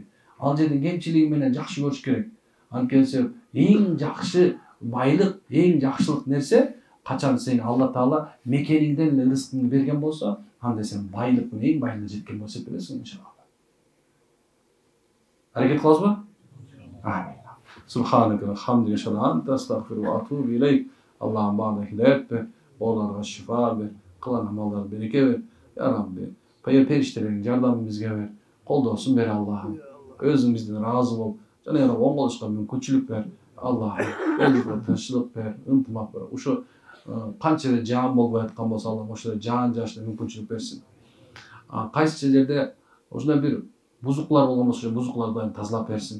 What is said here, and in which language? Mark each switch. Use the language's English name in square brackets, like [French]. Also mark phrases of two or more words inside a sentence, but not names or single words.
[Kyrgyz] Ал жердин кемчилиги менен жакшы көрүш керек. Анткени эң жакшы байлык, эң жакшылык нерсе качан сен Алла Таала мекениңден эле рызкыңды берген болсо, анда сен байлыктын эң байына жеткен болуп эсептелесиң иншалла. Аракет кылабызбы? Амин. [Arabic] سبحانك حمدك أنت أستغفر وأتوب إليك. [Kyrgyz] Аллахым баарына хидayet бер, ооларга шифа бер, кылган амалдарга береке бер. [Arabic] يا ربي, [Kyrgyz] периштелердин жардамын бизге бер, колдоосун бер Аллахым. Өзүң бизден ыраазы бол, жана яна оңголушка мүмкүнчүлүк бер. Аллахым, элибизге тынччылык бер, ынтымак бер. Ушу канча жаан болбой аткан болсо, Аллах ошо жаан жашына мүмкүнчүлүк берсин. Кайсы жерде ушундай бир бузуклар болгон болсо, бузукларды тазалап берсин.